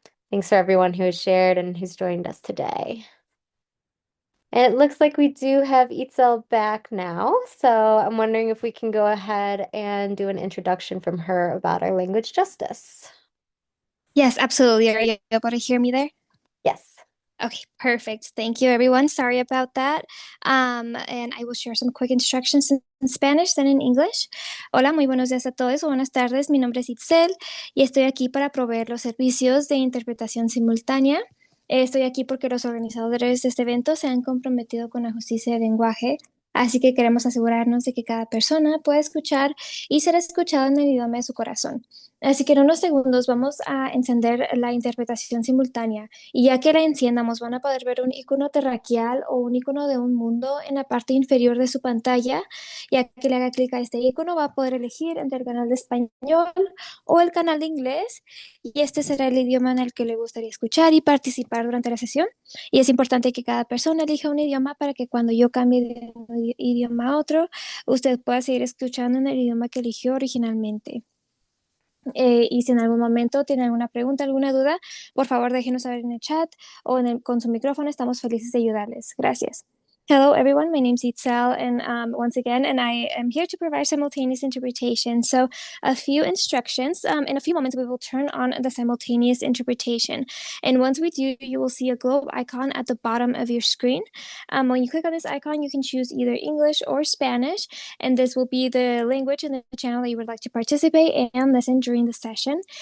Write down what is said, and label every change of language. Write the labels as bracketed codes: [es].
[en] Thanks for everyone who has shared and who's joined us today. And it looks like we do have Itzel back now, so I'm wondering if we can go ahead and do an introduction from her about our language justice. Yes, absolutely. Are you able to hear me there? Yes. Okay, perfect. Thank you, everyone. Sorry about that. And I will share some quick instructions in Spanish and in English. [es] Hola, muy buenos días a todos o buenas tardes. Mi nombre es Itzel y estoy aquí para proveer los servicios de interpretación simultánea. Estoy aquí porque los organizadores de este evento se han comprometido con la justicia de lenguaje, así que queremos asegurarnos de que cada persona pueda escuchar y ser escuchado en el idioma de su corazón. Así que en unos segundos vamos a encender la interpretación simultánea. Y ya que la enciendamos, van a poder ver un icono terraquial o un icono de un mundo en la parte inferior de su pantalla. Ya que le haga clic a este icono, va a poder elegir entre el canal de español o el canal de inglés. Y este será el idioma en el que le gustaría escuchar y participar durante la sesión. Y es importante que cada persona elija un idioma para que cuando yo cambie de un idioma a otro, usted pueda seguir escuchando en el idioma que eligió originalmente. Y si en algún momento tiene alguna pregunta, alguna duda, por favor déjenos saber en el chat o con su micrófono. Estamos felices de ayudarles. Gracias. [en] Hello, everyone. My name's Itzel, and once again, and I am here to provide simultaneous interpretation. So, a few instructions. In a few moments, we will turn on the simultaneous interpretation. And once we do, you will see a globe icon at the bottom of your screen. When you click on this icon, you can choose either English or Spanish, and this will be the language and the channel that you would like to participate and listen during the session.